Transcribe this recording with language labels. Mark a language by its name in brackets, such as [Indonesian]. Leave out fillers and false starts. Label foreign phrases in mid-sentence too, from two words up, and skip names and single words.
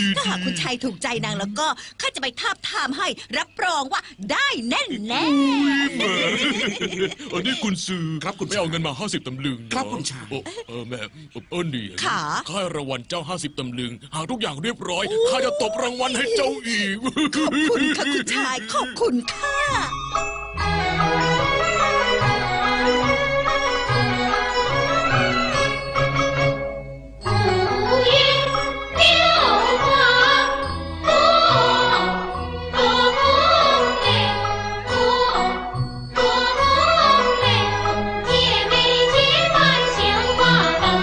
[Thai] ถ้าหากคุณชายถูกใจนางแล้วก็ข้าจะไปทาบทามให้รับรองว่าได้แน่แน่ แม่อันนี้คุณซื้อ ครับคุณ ไม่เอาเงินมา50ตำลึงนะครับ คุณชาย แม่นี่ ขา ข้าให้รางวัลเจ้า50ตำลึงหากทุกอย่างเรียบร้อยข้าจะตบรางวัลให้เจ้าอีก ขอบคุณค่ะคุณชายขอบคุณค่ะ [Chinese] 五月六花多，多红嘞，多红嘞，姐妹结伴杏花灯。